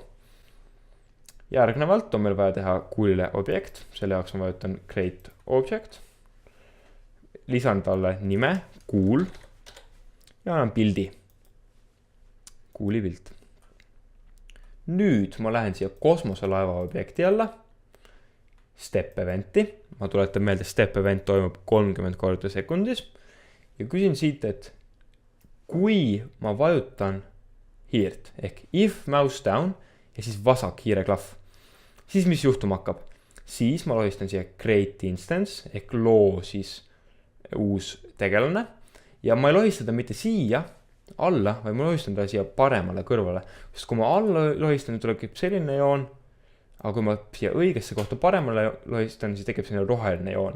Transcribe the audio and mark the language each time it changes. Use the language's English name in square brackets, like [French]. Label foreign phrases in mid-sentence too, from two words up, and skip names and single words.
[Estonian] Järgnevalt on meil vaja teha kuulile objekt, selle jaoks ma vajutan [English] create object, [Estonian] lisan talle nime, kuul ja annan pildi, kuuli pilt. Nüüd ma lähen siia kosmoselaeva objekti alla, [English] step eventi, [Estonian] ma tuletan meelde, [English] step event [Estonian] toimub 30 korda sekundis ja küsin siit, et kui ma vajutan hiirt ehk [English] if mouse down [Estonian] ja siis vasak hiireklahv, siis mis juhtuma hakkab? Siis ma lohistan siia [English] create instance [Estonian] ehk loo siis uus tegelane ja ma ei lohista ta mitte siia alla, või ma lohistan ta siia paremale kõrvale, sest kui ma alla lohistan, tuleb selline joon, aga kui ma siia õigesse kohta paremale lohistan, siis tekib selline roheline joon.